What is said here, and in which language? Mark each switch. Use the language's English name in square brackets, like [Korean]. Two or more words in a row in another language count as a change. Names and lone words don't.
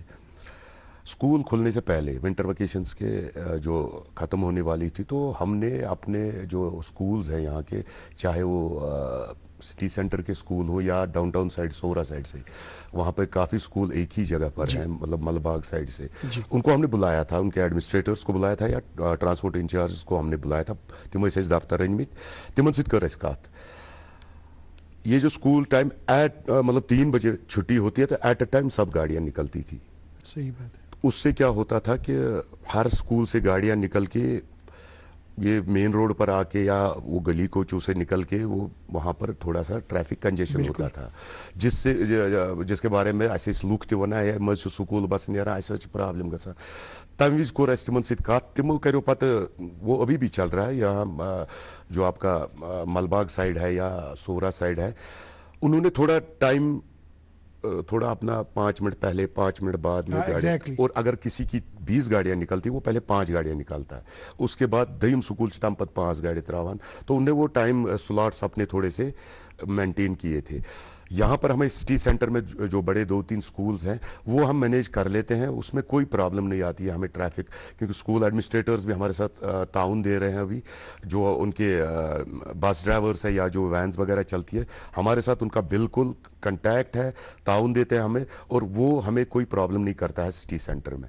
[Hindi] स्कूल खुलने से पहले [English] winter vacations [Hindi] के जो ख़त्म होने वाली थी, तो हमने अपने जो स्कूल्स हैं यहाँ के, चाहे वो [English] city centre [Hindi] के स्कूल हो या [English] downtown side [Hindi] सोरा साइड से, वहाँ पर काफ़ी स्कूल एक ही जगह पर हैं, मतलब मलबाग साइड से, उनको हमने बुलाया था, उनके एडमिनिस्ट्रेटर्स को बुलाया था या [English] transport incharge [Hindi] को हमने बुलाया था, [Kashmiri] तिमो दफ्तर में तिमन सत कर कत। [Hindi] ये जो [English] school time [Hindi] मतलब 3 बजे छुट्टी होती है, तो [English] at a time [Hindi] सब गाड़ियां निकलती थी। सही बात है। उससे क्या होता था कि हर स्कूल से गाड़ियां निकल के ये [English] main road [Hindi] पर आके या वो गली कोचों से निकल के वो वहां पर थोड़ा सा [English] traffic congestion [Hindi] होता था, जिसके बारे में ऐसे [Kashmiri] लूक ते वन है मज स्कूल बस नेरा ऐसा प्रॉब्लम गसा। तम विज कोर तिमन सत कत, तिमो करो पत, [Hindi] वो अभी भी चल रहा है यहाँ जो आपका मलबाग साइड है या सोरा साइड है, उन्होंने थोड़ा टाइम, थोड़ा अपना 5 मिनट पहले 5 मिनट बाद में गाड़ी, और अगर किसी की 20 गाड़ियां निकलती, वो पहले 5 गाड़ियां निकालता है, उसके बाद दयम स्कूल से [Kashmiri] तम पत 5 गाड़ी त्रावान, [Hindi] तो उनने वो [English] time slots [Hindi] अपने थोड़े से मेंटेन किए थे। यहाँ पर हमें [English] city centre [Hindi] में जो बड़े 2-3 स्कूल्स हैं वो हम मैनेज कर लेते हैं, उसमें कोई प्रॉब्लम नहीं आती है हमें ट्रैफिक, क्योंकि [English] school administrators [Hindi] भी हमारे साथ ताउन दे रहे हैं। अभी जो उनके [English] bus drivers [Hindi] है या जो वैन्स वगैरह चलती है, हमारे साथ उनका बिल्कुल कंटैक्ट है, ताउन देते हैं हमें, और वो हमें कोई प्रॉब्लम नहीं करता है [English] city centre [Hindi] में।